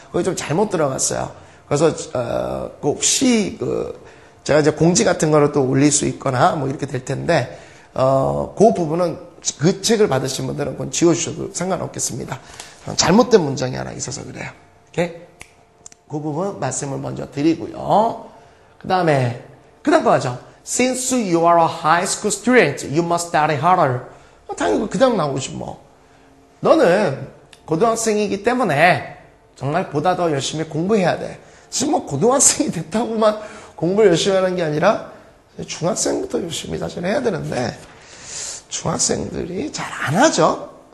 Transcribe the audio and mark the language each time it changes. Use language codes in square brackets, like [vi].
[ko] 거기 좀 잘못 들어갔어요. 그래서 혹시 제가 이제 공지 같은 거를 또 올릴 수 있거나 뭐 이렇게 될 텐데 그 부분은 그 책을 받으신 분들은 그건 지워주셔도 상관없겠습니다. 잘못된 문장이 하나 있어서 그래요. 오케이? 그 부분 말씀을 먼저 드리고요. 그 다음 거 하죠. [en] Since you are a high school student, you must study harder. [ko] 당연히 그 다음 나오지 뭐. 너는 고등학생이기 때문에 정말 보다 더 열심히 공부해야 돼. 지금 뭐 고등학생이 됐다고만 공부를 열심히 하는 게 아니라 중학생부터 열심히 사실 해야 되는데 중학생들이 잘 안 하죠.